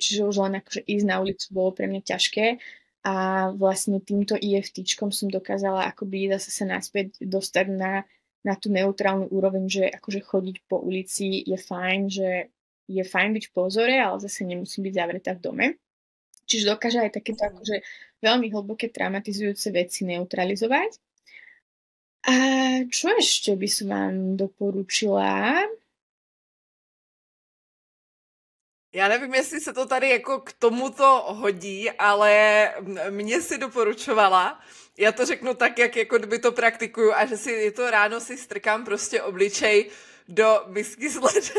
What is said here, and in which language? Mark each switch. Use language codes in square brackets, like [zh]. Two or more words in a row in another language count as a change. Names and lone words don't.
[sk] Čiže už len akože ísť na ulicu bolo pre mňa ťažké a vlastne týmto EFTčkom som dokázala akoby zase sa naspäť dostať na tú neutrálnu úroveň, že akože chodiť po ulici je fajn, že je fajn byť v pozore, ale zase nemusím byť zavretá v dome. Čiže dokáže aj takéto akože veľmi hlboké traumatizujúce veci neutralizovať. A čo ešte by som vám doporučila? [cs] Já nevím, jestli se to tady jako k tomuto hodí, ale mě si doporučovala, já to řeknu tak, jak jako kdyby to praktikuju a že si je to ráno si strkám prostě obličej do misky s ledem.